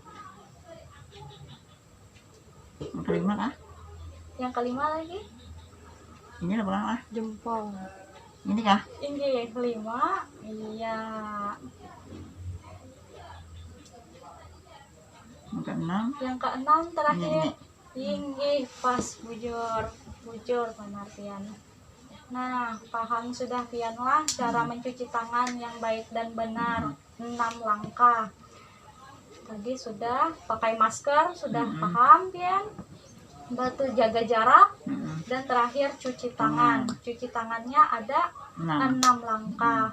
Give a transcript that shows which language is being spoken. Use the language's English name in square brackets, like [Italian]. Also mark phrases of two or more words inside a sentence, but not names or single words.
[Banjar] Yang kelima kah? Yang kelima lagi. Ini lah pulang lah. Jempol. Ini kah? Inggih. 5. Iya. Yang keenam. Yang keenam terakhir. Ini. Inggih. Pas bujur. Bujur benar pian. Nah, paham sudah pian lah cara mencuci tangan yang baik dan benar. 6 langkah. Tadi sudah pakai masker, sudah paham pian. Batu jaga jarak, dan terakhir cuci tangan. Cuci tangannya ada 6 langkah.